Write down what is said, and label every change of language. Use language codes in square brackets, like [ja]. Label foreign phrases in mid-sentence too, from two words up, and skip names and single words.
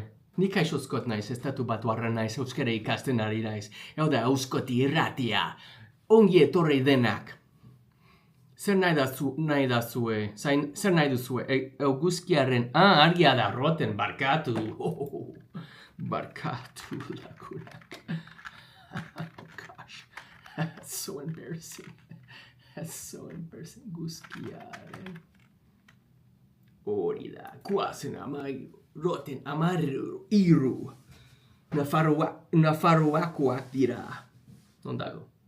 [eu] Nik aixozkot naiz, estatu batuarra naiz, euskara ikasten ari naiz. Hau da, euskoti irratia. Ongi etorri denak. Zer nahi dazue? Zer nahi duzue? Eguzkiaren, argia da roten, barkatu. Barkatu, lagunak. [en] Oh gosh, that's so embarrassing. That's so embarrassing. [eu] Eguzkiaren. Hori da, guazen roten amaru, iru. Nafarroakoak dira. Ondago.